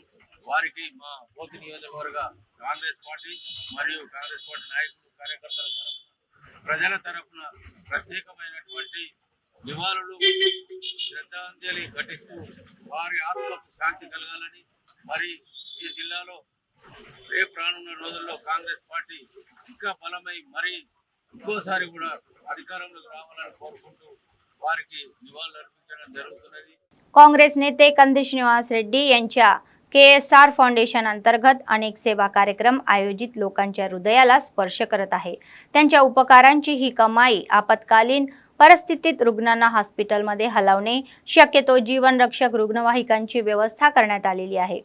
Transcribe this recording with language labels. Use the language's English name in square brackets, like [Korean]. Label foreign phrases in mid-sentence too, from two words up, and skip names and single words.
[Telugu] వారికి మా బోత్ నియోజకవర్గ కాంగ్రెస్ పార్టీ మరియు కాంగ్రెస్ పార్టీ నాయకులు కార్యకర్తల తరఫున ప్రజల తరఫున ప్రత్యేకమైనటువంటి నివాళులు శ్రద్ధాంజలి ఘటిస్తూ వారి ఆత్మకు శాంతి కలగాలని, మరి ఈ జిల్లాలో రేపు రానున్న రోజుల్లో కాంగ్రెస్ పార్టీ ఇంకా బలమై మరి ఇంకోసారి కూడా अधिकारांలోకి రావాలని కోరుకుంటూ వారికి నివాళులు అర్పించడం జరుగుతున్నది. [Marathi] काँग्रेस नेते कंदी श्रीनिवास रेड्डी यांच्या KSR फाउंडेशन अंतर्गत अनेक सेवा कार्यक्रम आयोजित लोकांच्या हृदयाला स्पर्श करत आहे. त्यांच्या उपकारांची ही कमाई आपत्कालीन परिस्थितीत रुग्णांना हॉस्पिटलमध्ये हलवणे, शक्यतो जीवनरक्षक रुग्णवाहिकांची व्यवस्था करण्यात आलेली आहे.